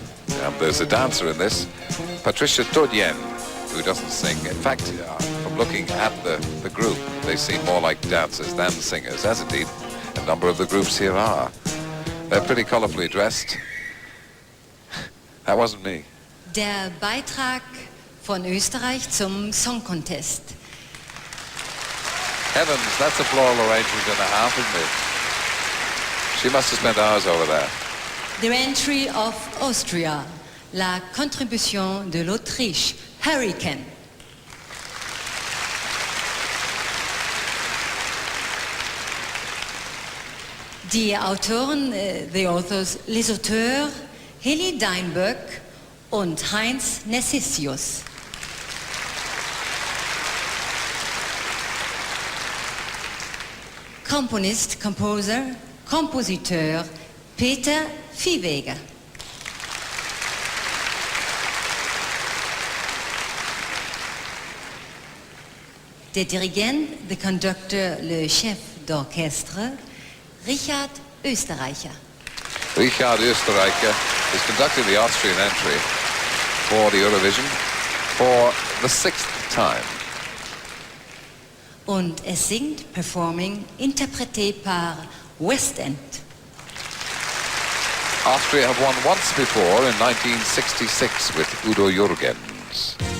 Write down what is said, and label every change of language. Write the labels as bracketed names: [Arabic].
[English] And there's a dancer in this, Patricia Todjen, who doesn't sing. In fact, from looking at the group, they seem more like dancers than singers, as indeed a number of the groups here are. They're pretty colorfully dressed. That wasn't me. [German] Der Beitrag von Österreich zum Song Contest. [English] Heavens, that's a floral arrangement and a half, isn't it? She must have spent hours over there. The entry of Austria, [French] la contribution de l'Autriche, [English] Hurricane. [German] Die Autoren, [English] the authors, [French] les auteurs, [German] Heli Deinböck und Heinz Nessisius. Komponist, Composer, Kompositeur Peter Viehweger. Der Dirigent, [English] the conductor, [French] le chef d'orchestre, Richard Österreicher. [English] Richard Österreicher is conducting the Austrian entry for the Eurovision for the 6th time. [German] Und es singt, performing, [French] interprété par [German] West End. [English] Austria have won once before in 1966 with Udo Jürgens.